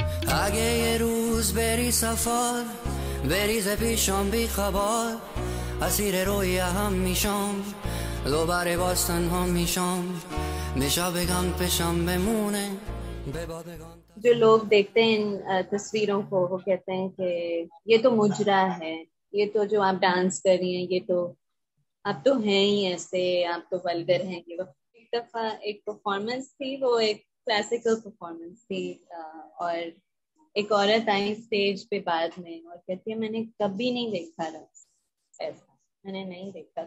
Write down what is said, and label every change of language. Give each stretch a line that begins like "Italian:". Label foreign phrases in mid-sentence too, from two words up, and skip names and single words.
Persian: اگه یه روز بری سفر بریز پیشم بی خبر اسیر روی هم میشم دوباره باز تنها میشم میشه بگم پیشم بمونه
Urdu: جو لوگ دیکھتے ہیں ان تصویروں کو وہ کہتے ہیں کہ یہ تو مجرا ہے، یہ تو جو آپ ڈانس کر رہی ہیں یہ تو آپ تو ہیں ہی ایسے، آپ تو ولگر ہیں. کہ وہ ایک دفعہ ایک پرفارمنس تھی، وہ ایک
English: classical performance
Urdu: تھی اور ایک عورت آئی اسٹیج پہ بعد میں اور کہتی ہے میں نے کبھی نہیں دیکھا رقص ایسا، میں نے نہیں دیکھا.